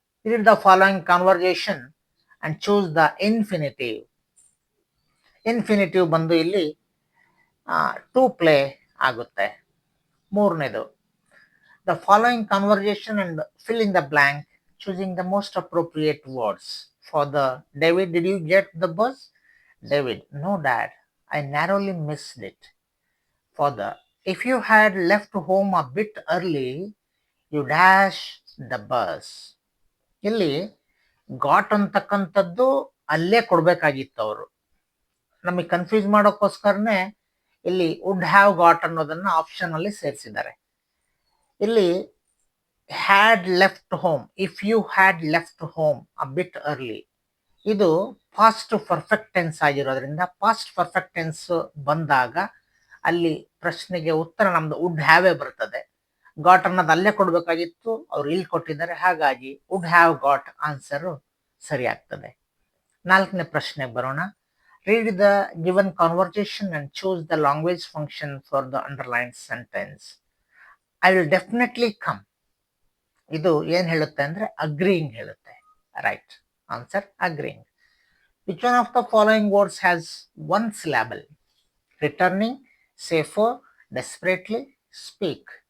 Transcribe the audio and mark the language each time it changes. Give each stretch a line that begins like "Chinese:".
English: Read the following conversation and choose the infinitive.
Kannada: Infinitive ಬಂದು ಇಲ್ಲಿ to play ಆಗುತ್ತೆ. ಮೂರನೇದು,
English: The following conversation and fill in the blank choosing the most appropriate words. For the David, did you get the bus? David, no dad, I narrowly missed it. Father, if you had left home a bit early, you dash the bus.
Kannada: ಇಲ್ಲಿ got ಅಂತಕ್ಕಂಥದ್ದು ಅಲ್ಲೇ ಕೊಡ್ಬೇಕಾಗಿತ್ತು ಅವರು. ನಮಗೆ confuse ಮಾಡೋಕ್ಕೋಸ್ಕರನೇ ಇಲ್ಲಿ would have got ಅನ್ನೋದನ್ನ option ಅಲ್ಲಿ ಸೇರಿಸಿದ್ದಾರೆ. ಇಲ್ಲಿ had left home,
English: if you had left home a bit early,
Kannada: ಇದು ಪಾಸ್ಟ್ ಪರ್ಫೆಕ್ಟ್ ಟೆನ್ಸ್ ಆಗಿರೋದ್ರಿಂದ ಪಾಸ್ಟ್ ಪರ್ಫೆಕ್ಟ್ ಟೆನ್ಸ್ ಬಂದಾಗ ಅಲ್ಲಿ ಪ್ರಶ್ನೆಗೆ ಉತ್ತರ ನಮ್ದು ವುಡ್ ಹ್ಯಾವೇ ಬರ್ತದೆ. ಗಾಟ್ ಅನ್ನೋದು ಅಲ್ಲೇ ಕೊಡ್ಬೇಕಾಗಿತ್ತು, ಅವ್ರು ಇಲ್ಲಿ ಕೊಟ್ಟಿದ್ದಾರೆ. ಹಾಗಾಗಿ ವುಡ್ ಹ್ಯಾವ್ ಗಾಟ್ ಆನ್ಸರ್ ಸರಿ ಆಗ್ತದೆ. 4ನೇ ಪ್ರಶ್ನೆಗೆ ಬರೋಣ.
English: Read the given conversation and choose the language function for the underline sentence. I will definitely come,
Kannada: ಇದು ಏನ್ ಹೇಳುತ್ತೆ ಅಂದ್ರೆ ಅಗ್ರೀಯಿಂಗ್ ಹೇಳುತ್ತೆ.
English: Right answer agreeing. Which one of the following words has 1 syllable? Returning, say for, desperately, speak.